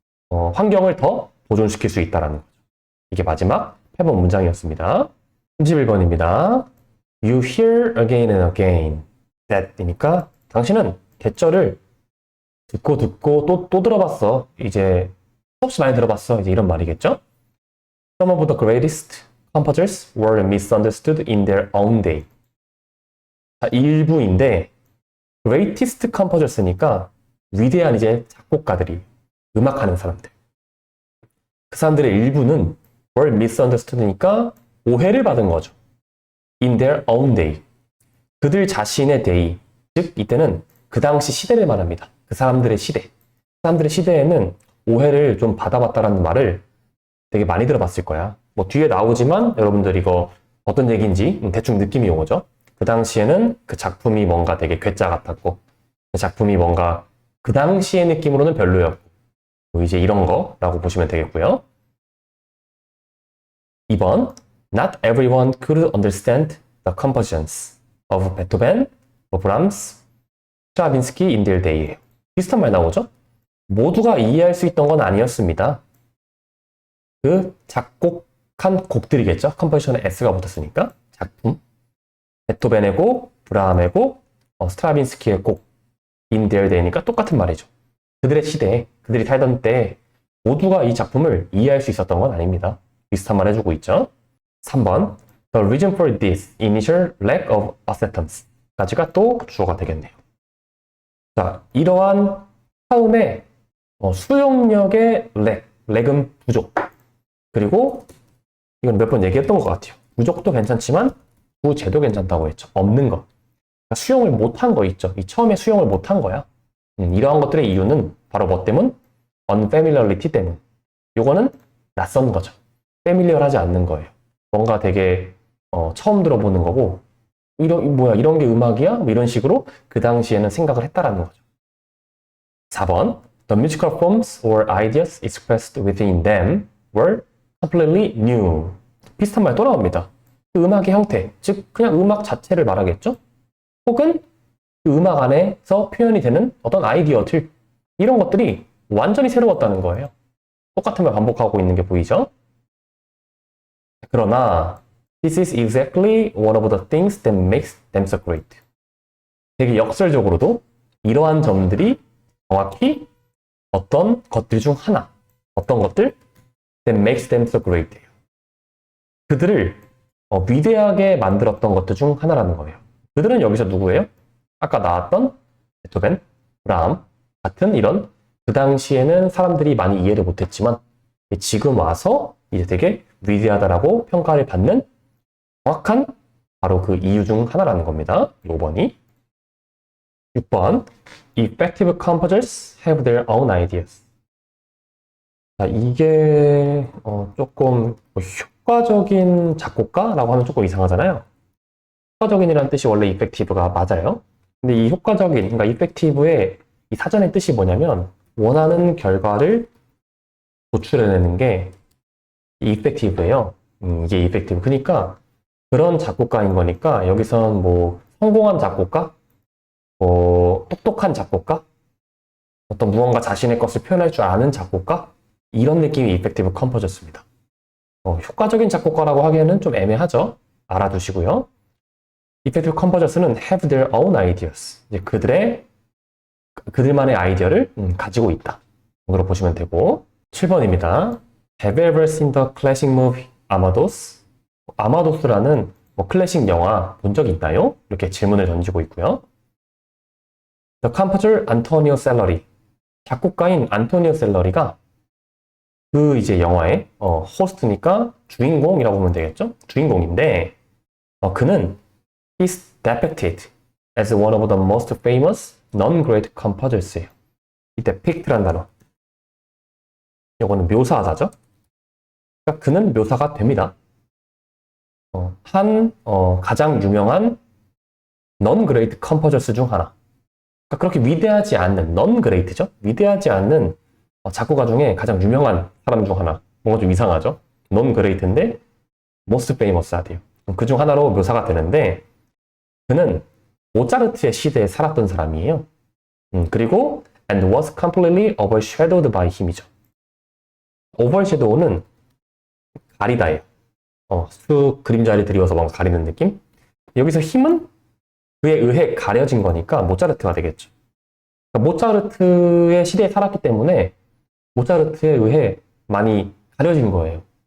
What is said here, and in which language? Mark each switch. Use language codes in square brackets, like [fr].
[ko] 환경을 더 보존시킬 수 있다는 거죠. 이게 마지막 8번 문장이었습니다. 31번입니다. [en] You hear again and again that [ko] 이니까 당신은 대절을 듣고 또 들어봤어. 이제 수없이 많이 들어봤어. 이제 이런 말이겠죠? [en] Some of the greatest composers were misunderstood in their own day. [ko] 자, 일부인데 [en] greatest composers [ko] 니까 위대한 이제 작곡가들이 음악하는 사람들. 그 사람들의 일부는 [en] were misunderstood [ko] 니까 오해를 받은 거죠. [en] In their own day. [ko] 그들 자신의 [en] day. [ko] 즉 이때는 그 당시 시대를 말합니다. 그 사람들의 시대. 그 사람들의 시대에는 오해를 좀 받아봤다라는 말을 되게 많이 들어봤을 거야. 뭐 뒤에 나오지만 여러분들 이거 어떤 얘기인지 대충 느낌이 오죠. 그 당시에는 그 작품이 뭔가 되게 괴짜 같았고 그 작품이 뭔가 그 당시의 느낌으로는 별로였고 뭐 이제 이런 거라고 보시면 되겠고요. [en] 2번 Not everyone could understand the compositions of Beethoven, Brahms, Stravinsky in their day. [ko] 비슷한 말 나오죠? 모두가 이해할 수 있던 건 아니었습니다. 그 작곡한 곡들이겠죠? 컴포지션에 S가 붙었으니까 작품. 베토벤의 곡, 브라함의 곡, 스트라빈스키의 곡, [en] in their day [ko] 니까 똑같은 말이죠. 그들의 시대에, 그들이 살던 때 모두가 이 작품을 이해할 수 있었던 건 아닙니다. 비슷한 말 해주고 있죠. [en] 3번 The reason for this initial lack of acceptance [ko] 까지가 또 주어가 되겠네요. 자, 이러한 처음에 수용력의 렉은 부족. 그리고 이건 몇 번 얘기했던 것 같아요. 부족도 괜찮지만 부재도 괜찮다고 했죠. 없는 거. 그러니까 수용을 못한 거 있죠. 이 처음에 수용을 못한 거야. 이러한 것들의 이유는 바로 뭐 때문? unfamiliarity 때문. 요거는 낯선 거죠. familiar하지 않는 거예요. 뭔가 되게 처음 들어보는 거고 이런 게 음악이야? 뭐 이런 식으로 그 당시에는 생각을 했다라는 거죠. [en] 4번 The musical forms or ideas expressed within them were completely new. [ko] 비슷한 말 또 나옵니다. 그 음악의 형태, 즉 그냥 음악 자체를 말하겠죠? 혹은 그 음악 안에서 표현이 되는 어떤 아이디어들 이런 것들이 완전히 새로웠다는 거예요. 똑같은 걸 반복하고 있는 게 보이죠? 그러나 [en] This is exactly one of the things that makes them so great. [ko] 되게 역설적으로도 이러한 점들이 정확히 어떤 것들 중 하나, 어떤 것들 [en] that makes them so great. [ko] 그들을 위대하게 만들었던 것들 중 하나라는 거예요. 그들은 여기서 누구예요? 아까 나왔던 베토벤, 브라함 같은 이런 그 당시에는 사람들이 많이 이해를 못했지만 지금 와서 이제 되게 위대하다라고 평가를 받는 정확한 바로 그 이유 중 하나라는 겁니다. 5번이. 6번. [en] Effective composers have their own ideas. [ko] 자, 이게 조금 효과적인 작곡가라고 하면 조금 이상하잖아요. 효과적인이라는 뜻이 원래 effective가 맞아요. 근데 이 효과적인, 그러니까 effective의 이 사전의 뜻이 뭐냐면 원하는 결과를 도출해내는 게 effective예요. 이게 effective. 그러니까 그런 작곡가인 거니까 여기선 뭐 성공한 작곡가, 똑똑한 작곡가, 어떤 무언가 자신의 것을 표현할 줄 아는 작곡가 이런 느낌이 [en] effective composers [ko] 입니다. 효과적인 작곡가라고 하기에는 좀 애매하죠. 알아두시고요. [en] effective composers는 have their own ideas. [ko] 이제 그들만의 아이디어를 가지고 있다. 정도로 보시면 되고 7번입니다. [en] Have you ever seen the classic movie Amadeus? [ko] 아마도스라는 클래식 영화 본 적 있나요? 이렇게 질문을 던지고 있고요. [en] The composer Antonio Salieri. [ko] 작곡가인 안토니오 셀러리가 그 이제 영화의 호스트니까 주인공이라고 보면 되겠죠? 주인공인데 그는 [en] is depicted as one of the most famous non-great composers예요. [ko] 이 depict란 단어. 이거는 묘사하다죠? 그러니까 그는 묘사가 됩니다. 가장 유명한 non-great composers 중 하나. 그러니까 그렇게 위대하지 않는 non-great죠? 위대하지 않는 작곡가 중에 가장 유명한 사람 중 하나. 뭔가 좀 이상하죠? non-great인데 [en] most famous [ko] 하대요. 그 중 하나로 묘사가 되는데 그는 모차르트의 시대에 살았던 사람이에요. 그리고 [en] and was completely overshadowed by 힘이죠. [ko] overshadow는 가리다예요. 쑥 그림자를 드리워서 뭔가 가리는 느낌? 여기서 힘은 그에 의해 가려진 거니까 모차르트가 되겠죠. 그러니까 모차르트의 시대에 살았기 때문에 모차르트에 의해 많이 가려진 거예요.